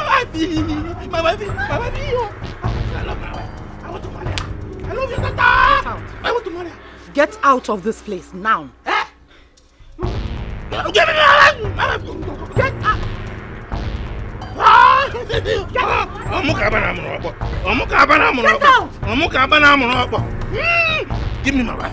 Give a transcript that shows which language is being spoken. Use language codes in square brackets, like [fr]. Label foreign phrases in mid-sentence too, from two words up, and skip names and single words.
[en] My wife. I love my wife. I want to marry her. I love you, Tata. Get out. I want to marry her. Get out of this place now. Eh? Get me my wife. Get out. Give me my wife.